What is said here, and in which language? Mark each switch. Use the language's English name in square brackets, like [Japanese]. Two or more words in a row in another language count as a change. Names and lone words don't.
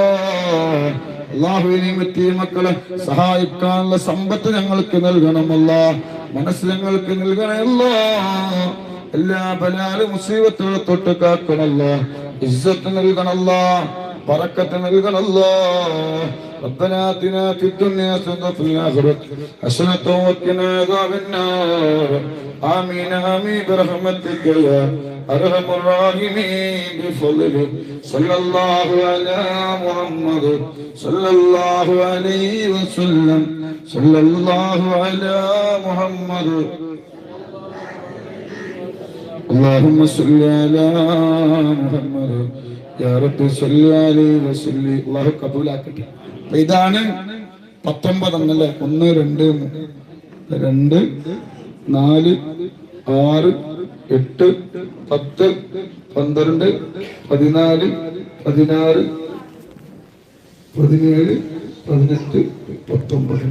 [Malayalam] അല്ലാഹുവേ നീ യതീമക്കളെ സഹായിക്കാനുള്ള സമ്പത്ത് ഞങ്ങൾക്ക് നൽകണമല്ലോ. മനസ്സ് ഞങ്ങൾക്ക് നൽകണമല്ലോ. എല്ലാ ബലാലും മുസീബത്തുകളെ തൊട്ട് കാക്കണമല്ലോ. ഇസ്സത്ത് നൽകണമല്ലോ. ബറക്കത്ത് നൽകണമല്ലോ. [Arabic] ربنا آتنا في الدنيا حسنة وفي الآخرة حسنة وقنا عذاب النار. آمين آمين برحمتك يا أرحم الراحمين بفضلك. صلى الله على محمد صلى الله عليه وسلم. صلى الله على محمد. اللهم صل على محمد يا رب صل عليه وسلم. الله قبول [Malayalam] ആക്കട്ടെ. ഇതാണ് 19 എന്നല്ലേ? 1 2 2 4 6 8 10 12 14 16 17 18 19.